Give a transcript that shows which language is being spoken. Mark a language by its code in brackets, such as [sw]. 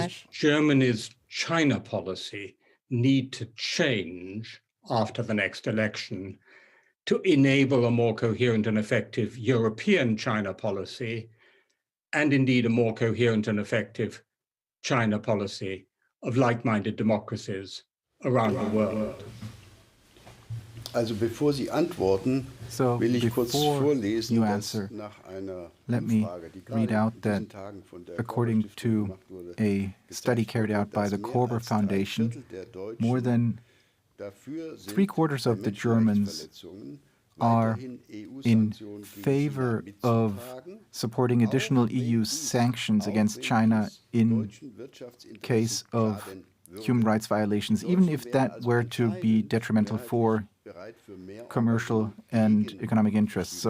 [en] How does Germany's China policy need to change after the next election to enable a more coherent and effective European China policy, and indeed a more coherent and effective China policy of like-minded democracies around the world? [de] Also bevor Sie antworten, will ich kurz vorlesen, dass nach einer Umfrage, die gerade in diesen Tagen von der [en] according to a study carried out by the Korber Foundation, more than 3/4 of the Germans are in favor of supporting additional EU sanctions against China in case of human rights violations, even if that were to be detrimental for commercial and economic interests.